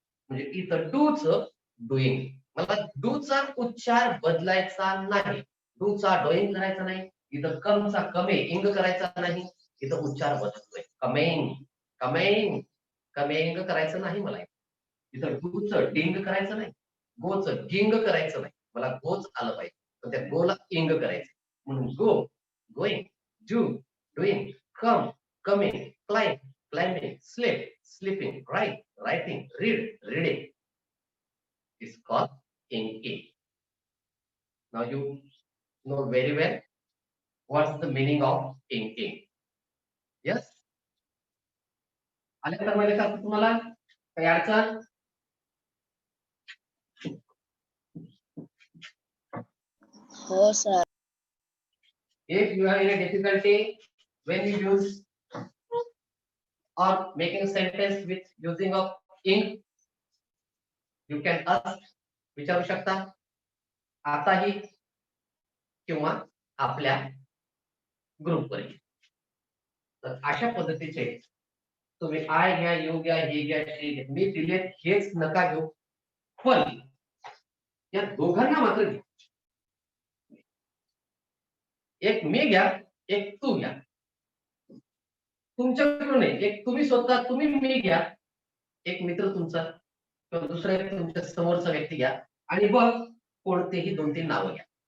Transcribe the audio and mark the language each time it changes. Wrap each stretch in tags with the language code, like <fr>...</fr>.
<mr>म्हणजे इथं डूच डुईंग, मला डूचा उच्चार बदलायचा नाही, डूचा डोईंग करायचा नाही. इथं कमचा कमे इंग करायचा नाही, इथं उच्चार बदलतोय कमेंग कमेंग कमेंग करायचं नाही मला. इथं डूच डिंग करायचं नाही, गोच गिंग करायचं नाही, मला गोच आलं पाहिजे पण त्या गोला इंग करायचं.</mr> <en>म्हणून go going, do doing, come coming, climb climbing, sleep sleeping, write writing, read reading is called inking. Now you know very well what's the meaning of inking.</en> <mr>Yes, आले तर मला सांगतो तुम्हाला काही अडचण. हो sir.</mr> <en>If you have any difficulty when you use or making sentence with using of ink, you can ask,</en> <mr>विचारू शकता आताही किंवा आपल्या ग्रुपवर. तर अशा पद्धतीचे तुम्ही आय घ्या, यू घ्या, हे घ्या, हे घ्या, मी दिले हेच नका घेऊ, पण या दोघांना मात्र घ्या. एक मी घ्या, एक तू घ्या. तुमच्याकडून एक तुम्ही स्वतः तुम्ही मी घ्या, एक मित्र तुमचा किंवा दुसरा एक तुमच्या समोरचा व्यक्ती घ्या आणि बघ कोणतेही 2-3 नावं घ्या.</mr>